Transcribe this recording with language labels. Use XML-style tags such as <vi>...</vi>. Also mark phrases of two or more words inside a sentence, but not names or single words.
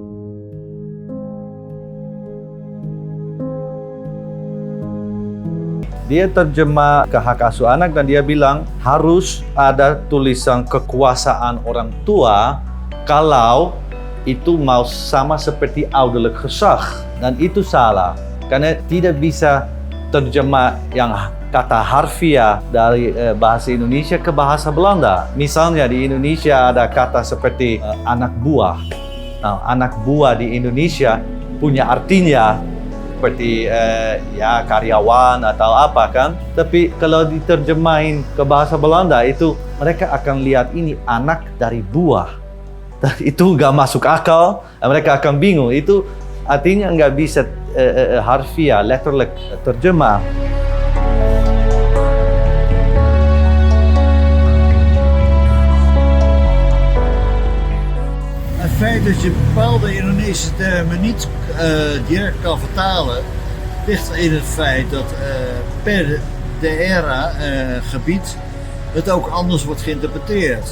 <id>Dia terjemah ke hak asuh anak dan dia bilang harus ada tulisan kekuasaan orang tua kalau itu mau sama seperti</id> <nl>ouderlijk gezag.</nl> <id>Dan itu salah, karena tidak bisa terjemah yang kata harfiah dari bahasa Indonesia ke bahasa Belanda. Misalnya di Indonesia ada kata seperti anak buah. Nah, anak buah di Indonesia punya artinya seperti ya karyawan atau apa kan. Tapi kalau diterjemahin ke bahasa Belanda itu mereka akan lihat ini anak dari buah. Itu nggak masuk akal, mereka akan bingung. Itu artinya nggak bisa harfiah, letterlijk terjemah.</id> <nl>Het feit dat je bepaalde Indonesische termen niet direct kan vertalen, ligt in het feit dat per daerah gebied het ook anders wordt geïnterpreteerd.</nl>